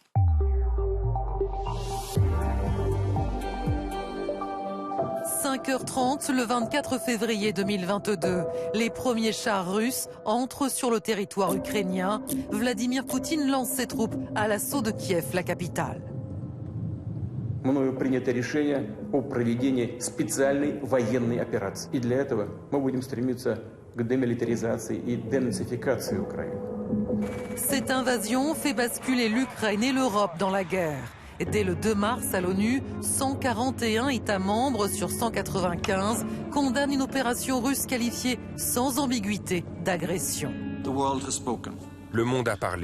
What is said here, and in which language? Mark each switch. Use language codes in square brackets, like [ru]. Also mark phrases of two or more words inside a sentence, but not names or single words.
[fr] « 5h30, le 24 février 2022. Les premiers chars russes entrent sur le territoire ukrainien. Vladimir Poutine lance ses troupes à l'assaut de Kiev, la capitale. [ru] Мною принято решение о проведении специальной военной операции. И для этого мы будем стремиться к демилитаризации и денацификации Украины. [fr] Cette invasion fait basculer l'Ukraine et l'Europe dans la guerre. Et dès le 2 mars à l'ONU, 141 États membres sur 195 condamnent une opération russe qualifiée sans ambiguïté d'agression. Le monde a parlé.